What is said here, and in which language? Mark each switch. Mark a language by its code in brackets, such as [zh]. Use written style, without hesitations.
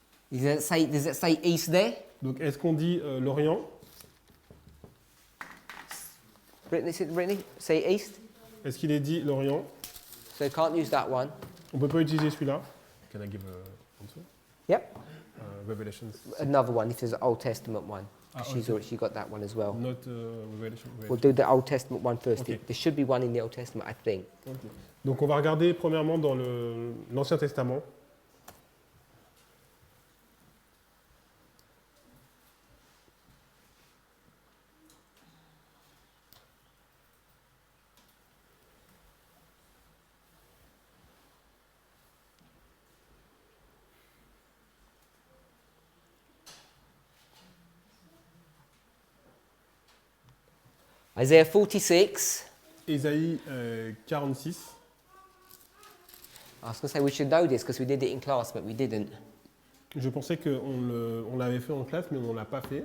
[en] Does it say east there? [fr] Donc est-ce qu'on dit l'Orient? [en] Brittany, say east. [fr] Est-ce qu'il est dit l'Orient? [en] So you can't use that one. [fr] On peut pas utiliser celui-là. [en] Can I give a answer? Yep. Revelations. Another one, if there's an Old Testament one. Ah, She's okay. already, she got that one as well. Not Revelation. We'll do the Old Testament one first. Okay. There should be one in the Old Testament, I think. Okay. [fr] Donc on va regarder premièrement dans l'Ancien Testament. [en] Isaiah 46. [fr] Ésaïe 46. [en] I was going to say we should know this because we did it in class, but we didn't. [fr] Je pensais qu'on l'avait fait en classe, mais on ne l'a pas fait.